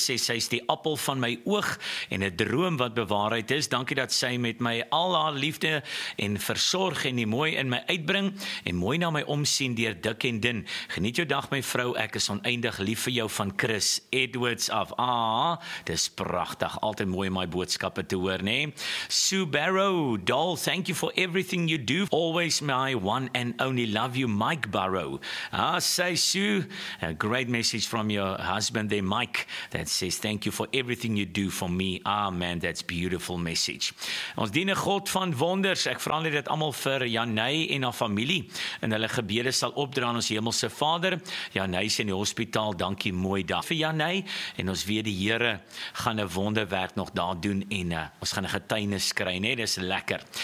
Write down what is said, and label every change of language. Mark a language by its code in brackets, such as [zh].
[af] Sê, sy is die appel van my oog en 'n droom wat bewaarheid is. Dankie dat sy met my al haar liefde en versorg en die mooi in my uitbring en mooi na my omsien deur dik en dun. Geniet jou dag, my vrou. Ek is oneindig lief vir jou van Chris Edwards af. Ah, dis pragtig. Altyd mooi my boodskappe te hoor, nê? [en] Sue Barrow, doll, thank you for everything you do. Always my one and only love you, Mike Barrow. Ah, say Sue, a great message from your husband there, Mike, that says thank you for everything you do for me. Ah, man, that's beautiful message. [af] Ons dien 'n God van wonders. Ek vra net dat almal vir Janey en haar familie in hulle gebede sal opdra aan ons hemelse Vader. Janey is in die hospitaal. Dankie mooi dag vir Janey. En ons weet die Here gaan 'n wonderwerk nog daar doen en ons gaan 'n getuienis skry, nee, dis lekker.